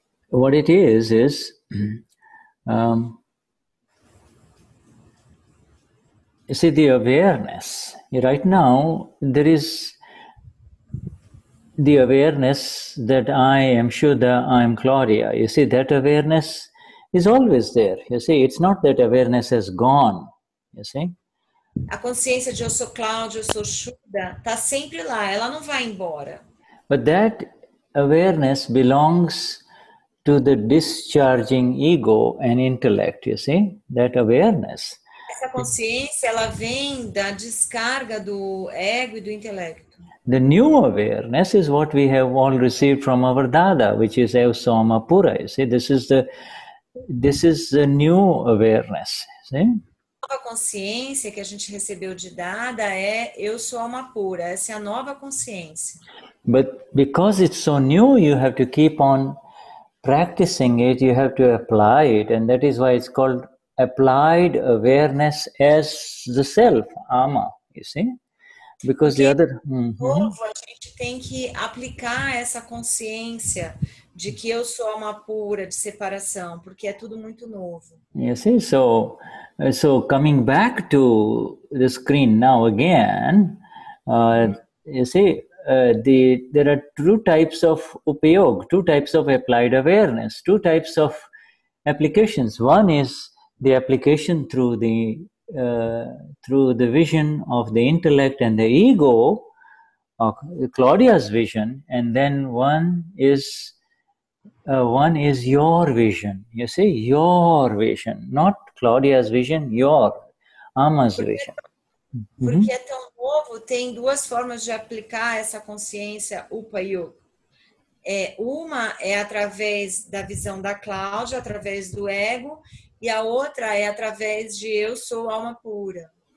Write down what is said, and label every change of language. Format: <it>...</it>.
<en>What it is you see, the awareness. Right now, there is the awareness that I am Shuddha, I am Claudia. You see, that awareness is always there. You see, it's not that awareness has gone. You see?</en> <pt>A consciência de eu sou Cláudia, eu sou Shuddha, está sempre lá, ela não vai embora.</pt> <en>But that awareness belongs to the discharging ego and intellect, you see? That awareness.</en> <pt>Essa consciência, ela vem da descarga do ego e do intelecto.</pt> <en>The new awareness is what we have all received from our Dada, which is Evsoma Pura. You see, this is the new awareness. See?</en> <pt>A nova consciência que a gente recebeu de Dada é eu sou alma pura. Essa é a nova consciência.</pt> <en>But because it's so new, you have to keep on practicing it. You have to apply it, and that is why it's called applied awareness as the self, Ama. You see, because the other.</en> <pt>Novo, a gente tem que aplicar essa consciência de que eu sou alma pura, de separação, porque é tudo muito novo.</pt> <en>You see, so coming back to the screen now again, you see, there are two types of upayog, two types of applied awareness, two types of applications. One is the application through the vision of the intellect and the ego, Claudia's vision, and then one is your vision. You see, your vision, not Claudia's vision, your Ama's vision.</en> <pt>Porque é tão novo, tem duas formas de aplicar essa consciência Upayog. Uma é através da visão da Cláudia, através do ego, e a outra é através de eu sou alma pura.</pt>